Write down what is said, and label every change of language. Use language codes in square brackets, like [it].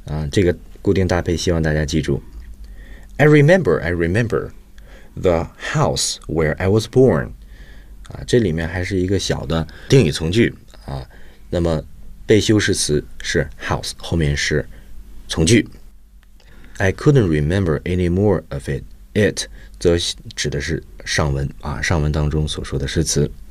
[zh] 这个固定搭配希望大家记住。 [en] I remember the house where I was born. [zh] 这里面还是一个小的定语从句。那么被修饰词是 house, 后面是从句。 [en] I couldn't remember any more of it. [zh] It 则指的是上文上文当中所说的诗词。